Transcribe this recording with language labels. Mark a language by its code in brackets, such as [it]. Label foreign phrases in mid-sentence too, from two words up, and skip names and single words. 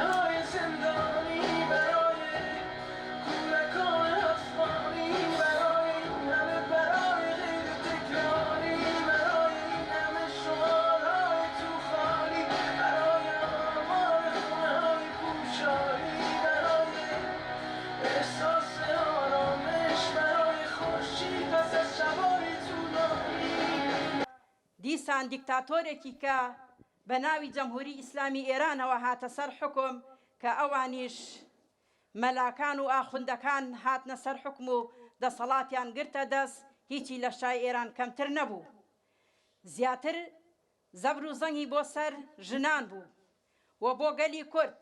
[fa] های زندانی، برای کودکان افغانی، برای این همه برای غیر تکراری، برای این همه شعارهای توخالی، برای آمار خونه های پوشالی، برای احساس آرامش، برای خورشید پس از شبای طولانی. [ckb] دیسان دیکتاتۆرێکی کە بە ناوی جەمهوری ئیسلامی ئێرانەوە هاتە سەر حکم کە ئەوانیش مەلاکان و ئاخوندەکان هاتنە سەر حکم و دەسەڵاتیان گرتە دەست، هیچی لە شای ئێران کەمتر نەبوو. زیاتر زەبر و زەنگی بۆ سەر ژنان بوو و بۆ گەلی کورد.